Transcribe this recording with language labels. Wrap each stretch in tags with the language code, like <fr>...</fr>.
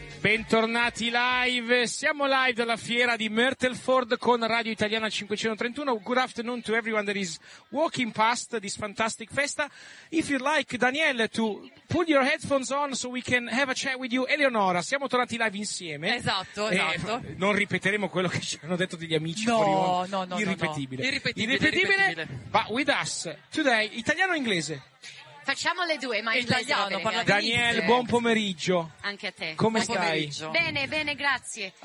<it>Bentornati live, siamo live dalla fiera di Mertelford con Radio Italiana 531.</it> <en>Good afternoon to everyone that is walking past this fantastic festa. If you'd like, Danielle, to put your headphones on so we can have a chat with you.</en> <it>Eleonora, siamo tornati live insieme. Esatto, esatto. Non ripeteremo quello che ci hanno detto degli amici. No, fuori no, no, irripetibile. No, no. Irripetibile.</it> <en>But with us today,</en> <it>italiano o inglese? Facciamo le due, ma italiano, parla Danielle, buon pomeriggio. Anche a te. Come stai? Bene, bene, grazie.</it>